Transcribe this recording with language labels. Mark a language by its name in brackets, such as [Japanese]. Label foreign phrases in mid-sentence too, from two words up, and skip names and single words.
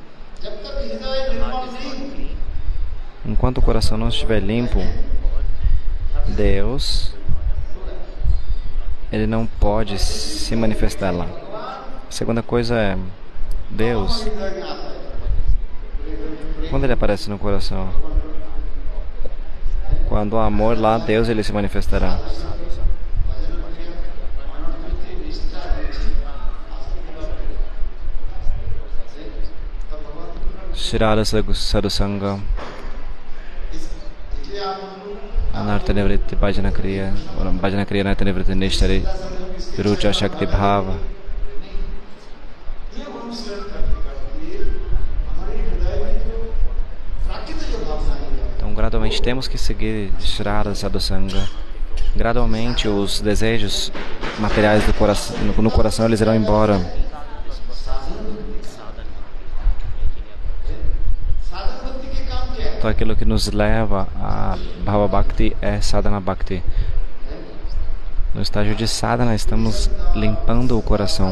[Portuguese] Enquanto o coração não estiver limpo, Deus, ele não pode se manifestar lá. A segunda coisa é Deus. Quando ele aparece no coração? Quando o amor lá, Deus, ele se manifestará. [Sanskrit] श्रद्धा साधुसङ्ग, अनर्थ निवृत्ति भजन क्रिया अनर्थ निवृत्ति निष्ठारि विरुच शक्ति भाव. [Portuguese] Então, gradualmente temos que seguir [Sanskrit] श्रद्धा साधुसङ्ग. [Portuguese] Gradualmente os desejos materiais do coração, no coração, eles irão embora. Então, aquilo que nos leva a [Sanskrit] भाव भक्ति [Portuguese] é [Sanskrit] साधन भक्ति. [Portuguese] No estágio de sadhana, estamos limpando o coração.